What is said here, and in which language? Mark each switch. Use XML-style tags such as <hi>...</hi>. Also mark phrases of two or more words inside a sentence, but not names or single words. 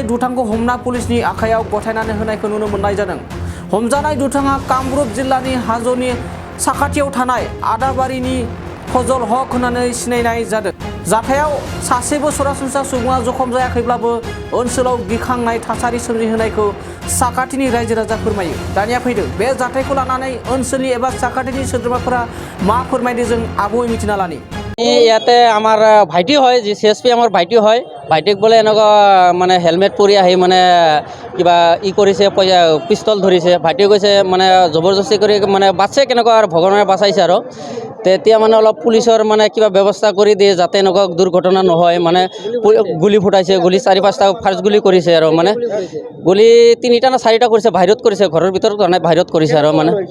<brx>दुथांखौ हमना पुलिसनि आखायाव गथायनानै होनायखौ नुनो मोननाय जादों हमजानाय दुथाङा कामरुप जिल्लानि हाजोनि साखाथियाव थानाय आदाबारिनि फजल हक होननानै सिनायनाय जादों जाथायाव सासेबो सरासनस्रा सुबुङा जखम जायाखैब्लाबो ओनसोलाव गिखांनाय थासारि सोमजिहोनायखौ साखाथिनि रायजो राजा फोरमायो दानिया फैदों बे जाथायखौ लानानै ओनसोलनि एबा साखाथिनि सोद्रोमाफोरा मा फोरमायदो जों आगुयै मिथिना लानि</brx> <as>ইয়াতে আমাৰ ভাইটি হয় যি CSP আমাৰ ভাইটি হয় ভাইটিক বোলে এনেকুৱা মানে হেলমেট পৰি আহি মানে কিবা কৰিছে পিস্তল ধৰিছে ভাইটিয়ে কৈছে মানে জবৰদস্তি কৰি মানে বাচছে কেনেকুৱা আৰু ভগৱানে বাচাইছে আৰু তেতিয়া মানে অলপ পুলিচৰ মানে কিবা ব্যৱস্থা কৰি দিয়ে যাতে এনেকুৱা দুৰ্ঘটনা নহয় মানে গুলি ফুটাইছে গুলি 4-5টা ফাৰ্ষ্ট গুলি কৰিছে আৰু মানে গুলি 3টা না 4টা কৰিছে বাহিৰত কৰিছে ঘৰৰ ভিতৰত কৰা নাই বাহিৰত কৰিছে আৰু মানে</as>